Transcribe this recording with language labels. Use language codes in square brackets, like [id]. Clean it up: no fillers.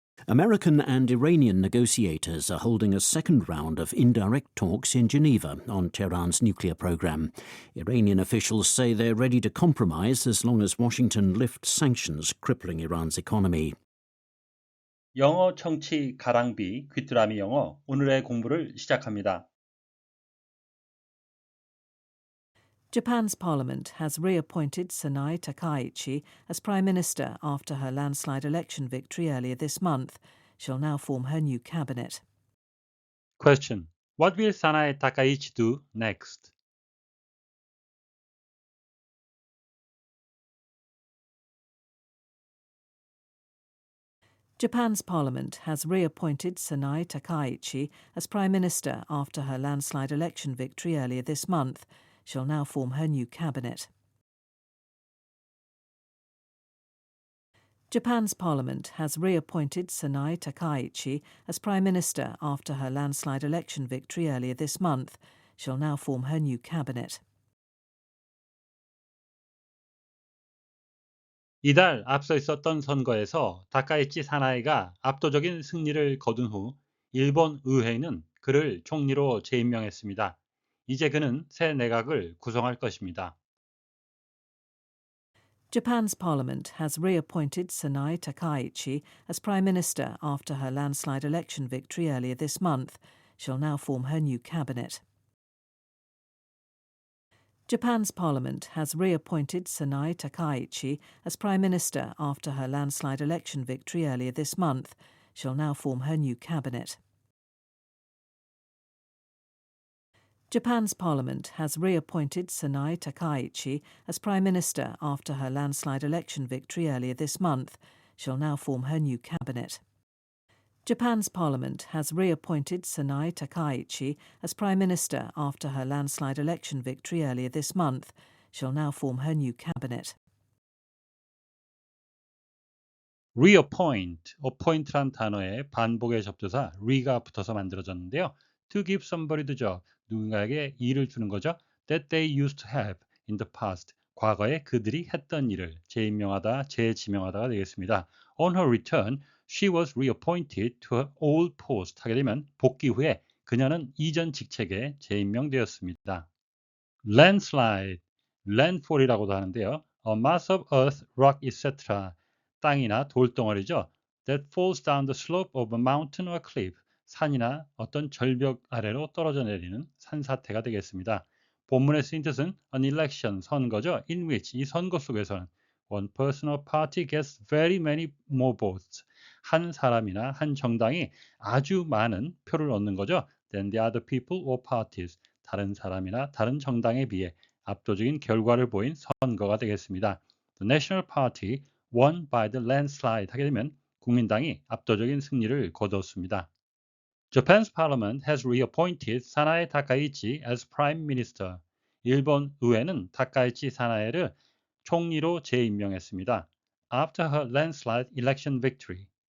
[en] American and Iranian negotiators are holding a second round of indirect talks in Geneva on Tehran's nuclear program. Iranian officials say they're ready to compromise as long as Washington lifts sanctions crippling Iran's economy. [ko] 영어 청취 가랑비 귀뚜라미 영어 오늘의 공부를 시작합니다. [en] Japan's parliament has reappointed Sanae Takaichi as Prime Minister after her landslide election victory earlier this month. She'll now form her new cabinet. Question. What will Sanae Takaichi do next? Japan's parliament has reappointed Sanae Takaichi as Prime Minister after her landslide election victory earlier this month. She'll now form her new cabinet. Japan's parliament has reappointed Sanae Takaichi as Prime Minister after her landslide election victory earlier this month. She'll now form her new cabinet. [ko] 이달 앞서 있었던 선거에서 다카이치 사나이가 압도적인 승리를 거둔 후 일본 의회는 그를 총리로 재임명했습니다. 이제 그는 새 내각을 구성할 것입니다. [en] Japan's parliament has reappointed Sanae Takaichi as Prime Minister after her landslide election victory earlier this month. She'll now form her new cabinet. Japan's parliament has reappointed Sanae Takaichi as Prime Minister after her landslide election victory earlier this month. She'll now form her new cabinet. Japan's parliament has reappointed Sanae Takaichi as Prime Minister after her landslide election victory earlier this month. She'll now form her new cabinet. Japan's parliament has reappointed Sanae Takaichi as Prime Minister after her landslide election victory earlier this month. She'll now form her new cabinet. [ko] reappoint, appoint란 단어에 반복의 접두사 re가 붙어서 만들어졌는데요. [en] to give somebody the job, [ko] 누군가에게 일을 주는 거죠. [en] that they used to have in the past, [ko] 과거에 그들이 했던 일을 재임명하다, 재지명하다가 되겠습니다. [en] On her return, she was reappointed to her old post. [ko] 하게 되면 복귀 후에 그녀는 이전 직책에 재임명되었습니다. landslide, landfall이라고도 하는데요. [en] A mass of earth, rock, etc. [ko] 땅이나 돌덩어리죠. [en] That falls down the slope of a mountain or cliff. [ko] 산이나 어떤 절벽 아래로 떨어져 내리는 산사태가 되겠습니다. 본문에 쓰인 뜻은 [en] an election, [ko] 선거죠. [en] In which, [ko] 이 선거 속에서는 [en] one person or party gets very many more votes. [ko] 한 사람이나 한 정당이 아주 많은 표를 얻는 거죠. [en] Than the other people or parties. [ko] 다른 사람이나 다른 정당에 비해 압도적인 결과를 보인 선거가 되겠습니다. [en] The National Party won by the landslide. [ko] 하게 되면 국민당이 압도적인 승리를 거두었습니다. [en] Japan's parliament has reappointed Sanae Takaichi as prime minister. [ko] 일본 의회는 다카이치 사나에를 총리로 재임명했습니다. [en] After her landslide election victory.